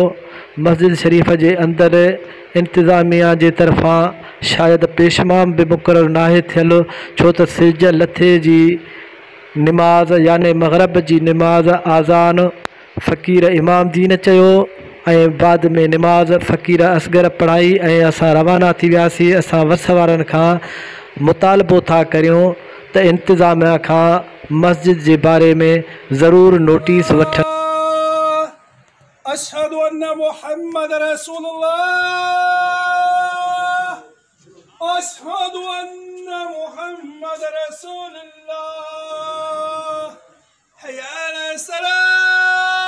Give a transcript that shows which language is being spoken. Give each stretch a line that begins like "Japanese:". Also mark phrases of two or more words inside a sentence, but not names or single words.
Sindhi: मस्जिद शरीफ़ जे अंदरि इंतज़ामिया जे तरफ़ां शायदि पेशमाम बि मुक़ररु नाहे थियल, छो त सिज लथे जी नमाज़ याने मग़रिब जी नमाज़ आज़ान फ़क़ीर इमाम दीन चयो ऐं बाद में नमाज़ फ़क़ीर असगर पढ़ाई ऐं असां रवाना थी वियासीं। असां वस वारनि खां मुतालबो था करियूं त इंतज़ामिया खां मस्जिद जे बारे में ज़रूरु नोटिस वठनि।
Arabic: أشهد أن محمد رسول الله، أشهد أن محمد رسول الله، حي على الصلاة.